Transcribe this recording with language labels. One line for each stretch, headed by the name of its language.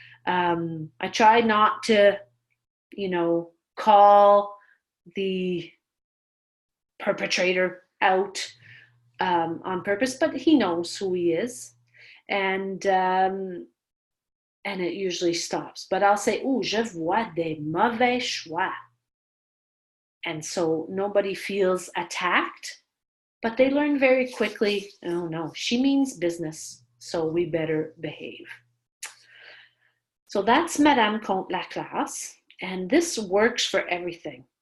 English: I try not to, call the perpetrator out on purpose, but he knows who he is, and it usually stops. But I'll say,
French: je vois des mauvais choix.
English: And so nobody feels attacked, but they learn very quickly, oh no, she means business, so we better behave. So that's Madame compte la classe, and this works for everything.